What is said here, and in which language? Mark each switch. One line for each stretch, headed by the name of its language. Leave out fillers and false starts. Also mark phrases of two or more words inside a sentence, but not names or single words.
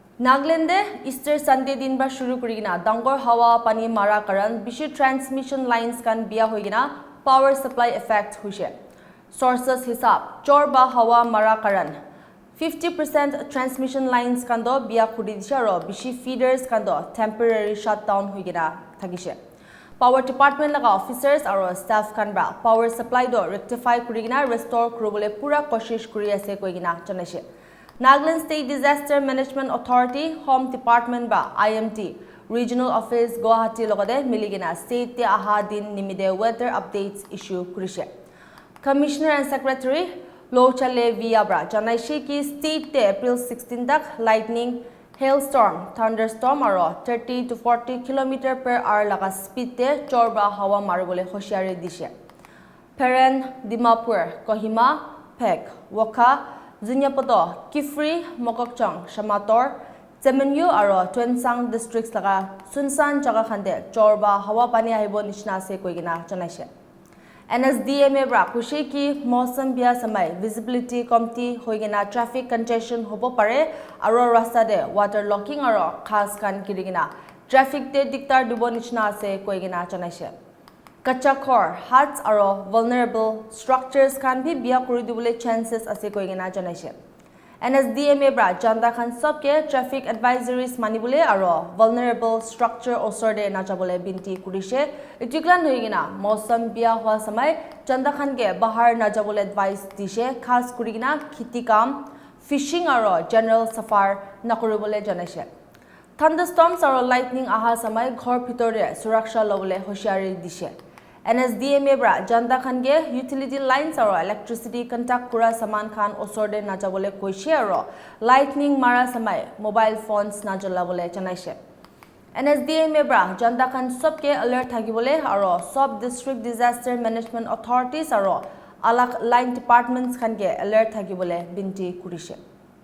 Naga Pidgin: Nagaland Easter Sunday din ba shuru kurigina dangor hawa pani mara karan bishi
English: transmission lines
Naga Pidgin: kan biya hoigina
English: power supply effect
Naga Pidgin: huise. Sources hisab chor ba hawa mara karan 50%
English: transmission lines
Naga Pidgin: kan do biya khudi disha ro bishi feeders kan do
English: temporary shutdown
Naga Pidgin: hoigina thagise.
English: Power department
Naga Pidgin: laga officers aro staff kan bra
English: power supply
Naga Pidgin: do rectify kurigina restore kurubole pura koshish kuri ase koigina janaise. Nagaland State Disaster Management Authority, Home Department ba IMT, Regional Office Guwahati logade miligina state te aha din nimide
English: weather updates issue
Naga Pidgin: kurishe.
English: Commissioner and Secretary
Naga Pidgin: Lochale Viabra janaishe ki state te April 16 tak
English: lightning, hailstorm, thunderstorm
Naga Pidgin: aro
English: 30 to 40 km per hour
Naga Pidgin: laga speed te chorba hawa maribole hoshiari dishe. Peren, Dimapur, Kohima, Pek, Waka, Zinyapoto, Kifri, Mokokchong, Shamator, Temenyu aro Twensang districts laga Sunsan jaga khande chorba hawa pani ahibo nishna se koigina janaise. Nsdma bra kushe ki mausam bia samai visibility komti hoigina
English: traffic congestion
Naga Pidgin: hobo pare aro rasta de
English: water locking
Naga Pidgin: aro khas kan kirigina traffic te diktar dubo nishna se koigina janaise.
English: Kacha core, huts
Naga Pidgin: aro
English: vulnerable structures can be
Naga Pidgin: biya kuri dibule chances ase koigina janaise. Nsdma bra janda khan sabke
English: traffic advisories
Naga Pidgin: manibule aro
English: vulnerable structure
Naga Pidgin: osorde najabole binti kurishe itiklan hoigina mausam biya hwa samay janda khan ke bahar najabole advice dishe khas kurigina khiti kam fishing aro general safar nakuribole janaise. Thunderstorms aro lightning aha samay ghor bhitore suraksha lobole hoshiari dishe. Nsdma bra janda khan ge
English: utility lines
Naga Pidgin: aro electricity contact kura saman khan osorde najabole koishe aro lightning mara samay
English: mobile phones
Naga Pidgin: najalabole janaise. Nsdma bra janda khan sabke alert thagibole aro
English: sub district disaster management authorities
Naga Pidgin: aro alak
English: line departments
Naga Pidgin: khan ge alert thagibole binti kurishe.